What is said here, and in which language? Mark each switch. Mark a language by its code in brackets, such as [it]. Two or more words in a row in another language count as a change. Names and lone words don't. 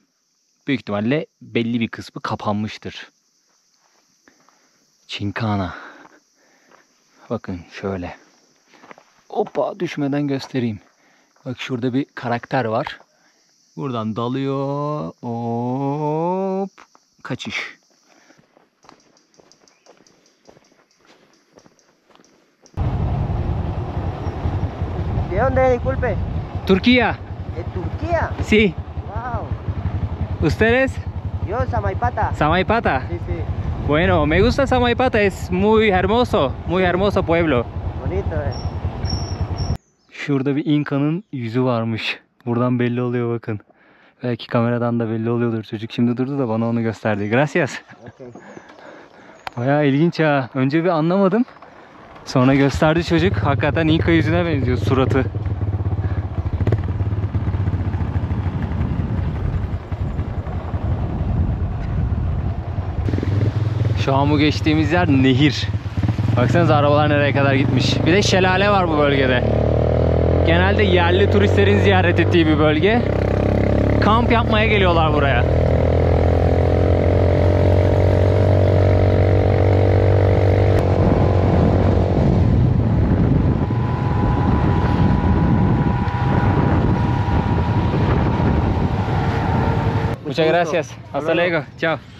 [tr] Büyük ihtimalle belli bir kısmı kapanmıştır. Chincana. Bakın şöyle. Hoppa, düşmeden göstereyim. Bak şurada bir karakter var. Buradan dalıyor. Hop. Kaçış. [es] ¿De dónde, disculpe? Türkiye. ¿De Turquía? Sí. Wow. ¿Ustedes? Yo, Samaipata. Samaipata. Sí, sí. Bueno, me gusta Samaipata. Es muy hermoso pueblo. Bonito, [tr] Şurada bir İnka'nın yüzü varmış. Buradan belli oluyor bakın. Belki kameradan da belli oluyordur. Çocuk şimdi durdu da bana onu gösterdi. [es] Gracias. Okay. [tr] Bayağı ilginç ha. Önce bir anlamadım. Sonra gösterdi çocuk. Hakikaten İnka yüzüne benziyor suratı. Şu an bu geçtiğimiz yer nehir. Baksanıza arabalar nereye kadar gitmiş. Bir de şelale var bu bölgede. Genelde yerli turistlerin ziyaret ettiği bir bölge. Kamp yapmaya geliyorlar buraya. [es] Muchas gracias. Hasta luego. Ciao.